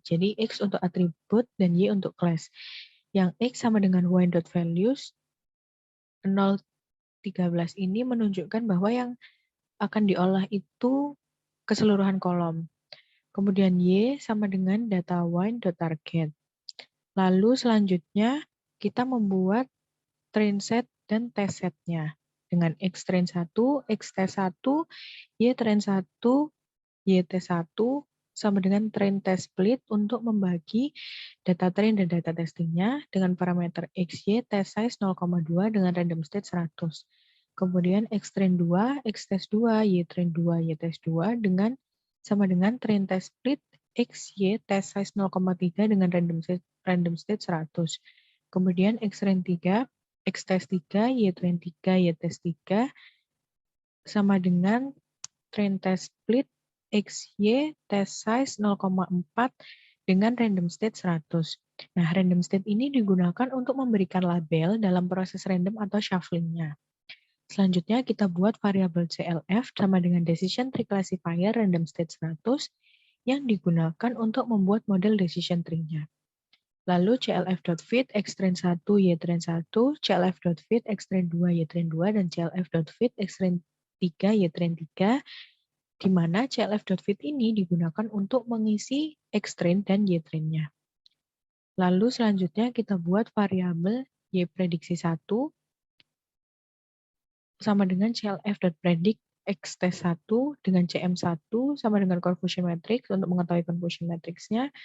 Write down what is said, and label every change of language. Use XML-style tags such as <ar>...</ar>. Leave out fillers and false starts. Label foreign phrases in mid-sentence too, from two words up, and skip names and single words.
<id>Jadi X untuk atribut dan Y untuk kelas. Yang X sama dengan y.values 013 ini menunjukkan bahwa yang akan diolah itu keseluruhan kolom. Kemudian Y sama dengan data wine.target. Lalu selanjutnya kita membuat</id> <en>train set</en> <id>dan</id> <en>test setnya</en> <id>dengan X train 1, X test 1, Y train 1, Y test 1 sama dengan</id> <en>train test split</en> <id>untuk membagi data train dan data testingnya dengan parameter XY</id> <en>test size</en> <id>0,2 dengan</id> <en>random state</en> <id>100. Kemudian X train 2, X test 2, Y train 2, Y test 2 sama dengan</id> <en>train test split</en> <id>XY</id> <en>test size</en> <id>0,3 dengan</id> <en>random state</en> <id>100. Kemudian X train 3, X test 3, Y train 3, Y test 3 sama dengan</id> <en>train test split</en> <id>XY</id> <en>test size</en> <id>0,4 dengan</id> <en>random state</en> <id>100. Nah,</id> <en>random state</en> <id>ini digunakan untuk memberikan label dalam proses random atau shuffling-nya. Selanjutnya kita buat variabel CLF sama dengan</id> <en>decision tree classifier random state</en> <id>100 yang digunakan untuk membuat model</id> <en>decision tree-nya.</en> <id>Lalu clf.fit x train 1 y train 1, clf.fit x train 2 y train 2 dan clf.fit x train 3 y train 3 di mana clf.fit ini digunakan untuk mengisi x train dan y train-nya. Lalu selanjutnya kita buat variabel y prediksi 1 sama dengan clf.predict x test 1 dengan cm1 sama dengan</id> <en>confusion matrix</en> <id>untuk mengetahui</id> <en>confusion matrix-nya.</en>